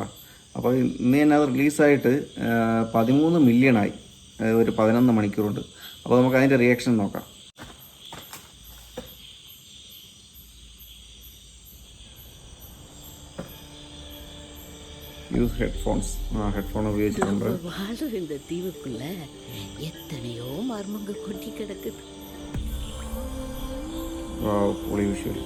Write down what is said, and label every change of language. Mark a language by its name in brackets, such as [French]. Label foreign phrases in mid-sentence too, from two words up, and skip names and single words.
[Malayalam] അപ്പോൾ ഇന്ന് തന്നെ അത് റിലീസായിട്ട് 13 മില്യണായി, ഒരു 11 മണിക്കൂറുണ്ട്. അപ്പോൾ നമുക്ക് അതിൻ്റെ റിയാക്ഷൻ നോക്കാം. [English] Use headphones. [Malayalam] ഹെഡ്ഫോൺ ഉപയോഗിച്ചിട്ടുണ്ട്. [Tamil] இந்த தீவுக்குள்ள எத்தனையோ மர்மங்க கொட்டி கிடக்குது. [Malayalam] പൊളി വിഷ്വൽ.